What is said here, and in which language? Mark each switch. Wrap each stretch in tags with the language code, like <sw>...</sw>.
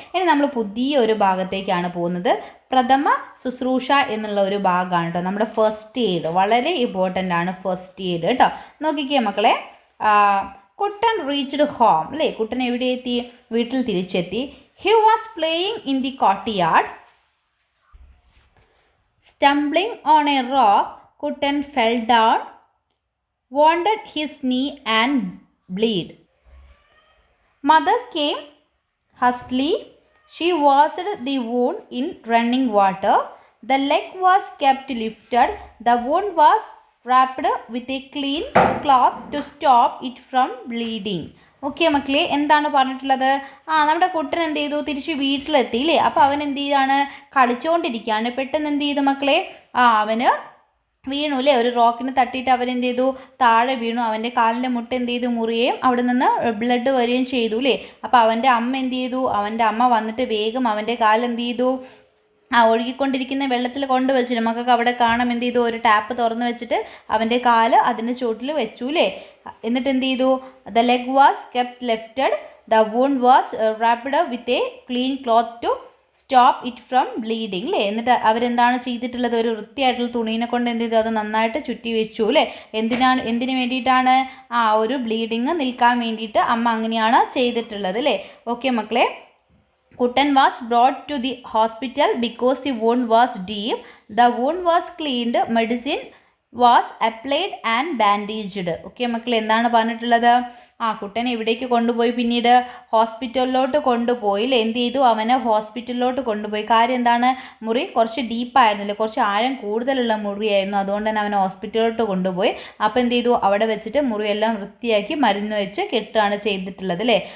<ml>ഇനി നമ്മൾ പുതിയൊരു ഭാഗത്തേക്കാണ് പോകുന്നത്. പ്രഥമ ശുശ്രൂഷ എന്നുള്ള ഒരു ഭാഗമാണ് കേട്ടോ. നമ്മുടെ ഫസ്റ്റ് എയ്ഡ് വളരെ ഇമ്പോർട്ടൻ്റ് ആണ്, ഫസ്റ്റ് എയ്ഡ് കേട്ടോ. നോക്കിക്കേ മക്കളെ, കുട്ടൻ</ml> <en>reached home</en> <ml>അല്ലേ, കുട്ടൻ എവിടെ എത്തി, വീട്ടിൽ തിരിച്ചെത്തി.</ml> <en>He was playing in the courtyard. Stumbling on a rock, Kutan fell down, wounded his knee and bled. Mother came hastily. She washed the wound in running water. The leg was kept lifted. The wound was wrapped with a clean cloth to stop it from bleeding.</en> <ml>Okay മക്കളെ, എന്താണ് പറഞ്ഞിട്ടുള്ളത്? നമ്മുടെ കുട്ടൻ എന്ത് ചെയ്തു? തിരിച്ച് വീട്ടിലെത്തിയില്ലേ? അപ്പോൾ അവൻ എന്ത് ചെയ്താണ്? കളിച്ചുകൊണ്ടിരിക്കുകയാണ്. പെട്ടെന്ന് എന്ത് ചെയ്തു മക്കളെ? അവന് വീണു അല്ലേ? ഒരു റോക്കിന് തട്ടിയിട്ട് അവൻ എന്ത് ചെയ്തു? താഴെ വീണു. അവൻ്റെ കാലിൻ്റെ മുട്ട എന്ത് ചെയ്തു? മുറിയുകയും അവിടെ നിന്ന് ബ്ലഡ് വരികയും ചെയ്തു അല്ലേ? അപ്പോൾ അവൻ്റെ അമ്മ എന്ത് ചെയ്തു? അവൻ്റെ അമ്മ വന്നിട്ട് വേഗം അവൻ്റെ കാൽ എന്ത് ചെയ്തു? ഒഴുകിക്കൊണ്ടിരിക്കുന്ന വെള്ളത്തിൽ കൊണ്ടുവച്ചിട്ട് മക്കൾക്ക് അവിടെ കാണാം. എന്ത് ചെയ്തു? ഒരു ടാപ്പ് തുറന്ന് വെച്ചിട്ട് അവൻ്റെ കാല് അതിൻ്റെ ചുവട്ടിൽ വെച്ചു അല്ലേ? എന്നിട്ട് എന്ത് ചെയ്തു?</ml> <en>The leg was kept lifted, the wound was wrapped with a clean cloth to stop it from bleeding അല്ലേ?</en> <ml>എന്നിട്ട് അവരെന്താണ് ചെയ്തിട്ടുള്ളത്? ഒരു വൃത്തിയായിട്ടുള്ള തുണീനെ കൊണ്ട് എന്ത് ചെയ്തു? അത് നന്നായിട്ട് ചുറ്റി വെച്ചു അല്ലേ? എന്തിനു വേണ്ടിയിട്ടാണ്? ഒരു ബ്ലീഡിങ് നിൽക്കാൻ വേണ്ടിയിട്ട് അമ്മ അങ്ങനെയാണ് ചെയ്തിട്ടുള്ളത് അല്ലേ? ഓക്കെ മക്കളെ,</ml> <en>Kutan was brought to the hospital because the wound was deep. The wound was cleaned, medicine was applied and bandaged.</en> <ml>Okay മക്കളെ, എന്താണ് പറഞ്ഞിട്ടുള്ളത്? കുട്ടനെ എവിടേക്ക് കൊണ്ടുപോയി? പിന്നീട് ഹോസ്പിറ്റലിലോട്ട് കൊണ്ടുപോയില്ലേ? എന്ത് ചെയ്തു? അവനെ ഹോസ്പിറ്റലിലോട്ട് കൊണ്ടുപോയി. കാര്യം എന്താണ്? മുറി കുറച്ച് ഡീപ്പായിരുന്നില്ല, കുറച്ച് ആഴം കൂടുതലുള്ള മുറിയായിരുന്നു. അതുകൊണ്ട് തന്നെ അവനെ ഹോസ്പിറ്റലിലോട്ട് കൊണ്ടുപോയി. അപ്പോൾ എന്ത് ചെയ്തു? അവിടെ വെച്ചിട്ട് മുറിയെല്ലാം വൃത്തിയാക്കി മരുന്ന് വെച്ച് കെട്ടുകയാണ് ചെയ്തിട്ടുള്ളത് അല്ലേ?</ml>